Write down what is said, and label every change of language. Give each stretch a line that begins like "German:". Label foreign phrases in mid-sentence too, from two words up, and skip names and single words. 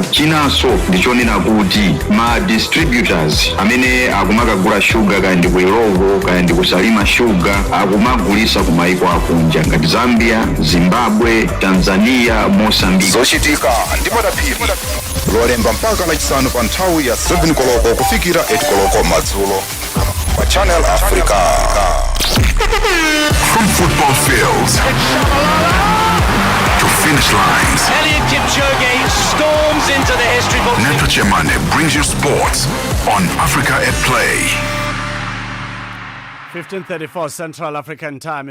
Nyanja: Chinanso ndichonena kuti ma distributors amene akumakagula shuga kaya ndi ku Ilovo kaya ndi kusalima shuga akumagulisa kumayiko akunja ngati Zambia, Zimbabwe, Tanzania, Mozambique. Zochitika ndimo dapiri lolemba mpaka lachisanu pa nthawi ya 7 koloko kufikira 8 koloko madzulo pa Channel Africa.
English: From football fields to finish lines. Eliud Kipchoge storms into the history books. Neto Chemane brings you sports on Africa at Play. 15:34 Central African Time.